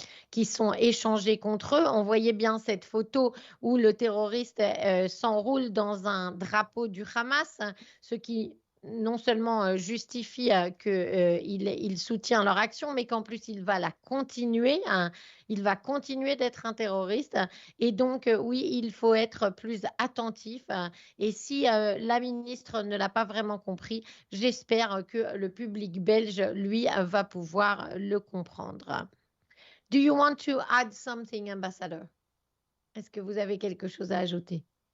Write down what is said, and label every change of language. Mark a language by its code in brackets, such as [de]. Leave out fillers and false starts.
[fr] qui sont échangés contre eux. On voyait bien cette photo où le terroriste s'enroule dans un drapeau du Hamas, ce qui non seulement justifie qu'il soutient leur action, mais qu'en plus il va la continuer, il va continuer d'être un terroriste. Et donc, oui, il faut être plus attentif. Et si la ministre ne l'a pas vraiment compris, j'espère que le public belge, lui, va pouvoir le comprendre. [en] Do you want to add something, Ambassador? [fr] Est-ce que vous avez quelque chose à ajouter?